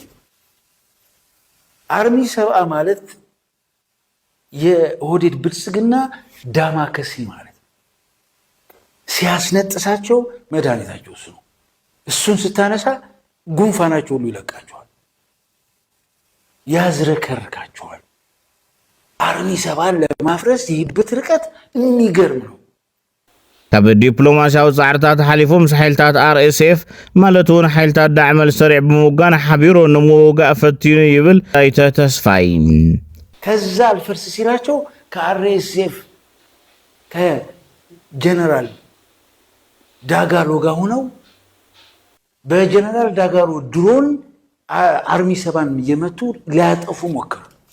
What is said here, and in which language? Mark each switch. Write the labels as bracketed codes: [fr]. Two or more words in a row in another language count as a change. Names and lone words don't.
[am] አርሚ 70 ማለት የኦህዴድ ብልጽግና ዳማከሲ ማለት ሲያስነጥሳቸው መድኃኒታቸው እሱ ነው እሱን ስታነሳ ጉንፋናቸው ሁሉ ይለቃቸዋል ያዝረከርካቸዋል አርሚ 70 ለማፍረስ ይህበት ርቀት የሚገርም ነው [ti] ካብ ዲፕሎማሲያዊ ጻዕርታት ሓሊፎም ሓይልታት RSF ማለቱን ሓይልታት ዳዕመል ሰሪዕ ብምውጋን ሓቢሮ ንምውጋእ ፈቲኑ ይብል ኣይተ ተስፋይ [am] ከዛ አልፈርስ ሲላቸው ከRSF ከጀነራል ዳጋሎ ጋር ሆነው በጀነራል ዳጋሎ ድሮን አርሚ 70 እየመቱ ሊያጠፉ ሞከሩ